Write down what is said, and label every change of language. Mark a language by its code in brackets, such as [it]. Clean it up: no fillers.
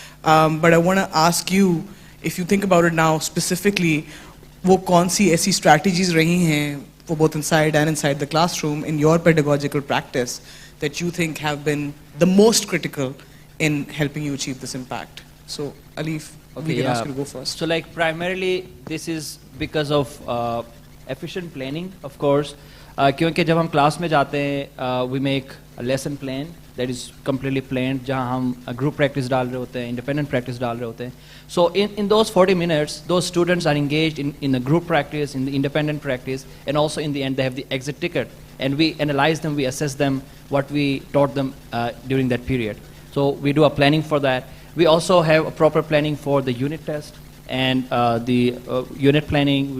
[en] But I want to ask you, if you think about it now specifically, [hi] वो कौन सी ऐसी strategies रही हैं [en] for both inside and inside the classroom in your pedagogical practice that you think have been the most critical in helping you achieve this impact? So, Alif, we can ask you to go first. So, like, primarily, this is because of efficient planning, of course. [hi] क्योंकि जब हम class में जाते हैं, [en] we make a lesson plan that is completely planned, [hi] जहाँ हम group practice डाल रहे होते हैं, independent practice डाल रहे होते हैं. [en] So in those 40 minutes, those students are engaged in the group practice, in the independent practice, and also in the end they have the exit ticket. And we analyze them, we assess them, what we taught them during that period. So we do a planning for that. We also have a proper planning for the unit test and the unit planning.